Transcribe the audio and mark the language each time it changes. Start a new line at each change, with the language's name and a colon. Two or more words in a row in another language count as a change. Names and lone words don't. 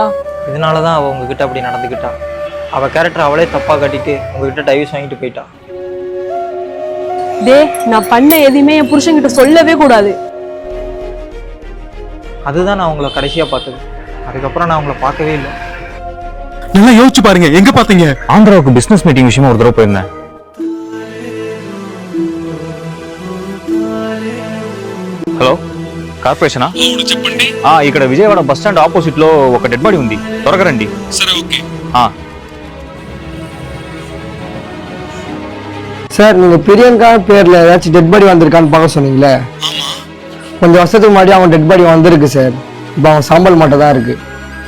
Tamil: இதனாலதான் அவ உங்ககிட்ட அப்படி நடந்துக்கிட்டா. அவ கேரக்டர் அவளே தப்பா கட்டிட்டு உங்ககிட்ட டைவர்ஸ் வாங்கிட்டு போயிட்டா. நான் பண்ண எதையுமே என் புருஷன்கிட்ட சொல்லவே கூடாது. அதுதான் நான் உங்களை கடைசியா பார்த்தது. அதுக்கப்புறம் நான் உங்களை பார்க்கவே இல்லை. நல்லா யோசிச்சு பாருங்க, எங்க பாத்தீங்க? ஆந்திராவுக்கு
English: business meeting
Tamil: விஷயமா ஒரு தடவை போயிருந்தேன்.
English: hello corporation?
Telugu: ఇక్కడ విజయవాడ
English: bus stand opposite
Telugu: లో ఒక
English: dead body
Telugu: ఉంది, త్వరగా రండి.
Tamil: சரி, ஓகே. சார் நீங்கள் பிரியங்கா பேரில் ஏதாச்சும்
English: dead body
Tamil: வந்திருக்கான்னு பார்க்க சொன்னீங்களே, கொஞ்சம் வருஷத்துக்கு முன்னாடி அவன்
English: dead body
Tamil: வந்திருக்கு சார். இப்போ அவன் சாம்பல் மட்டும் தான் இருக்குது.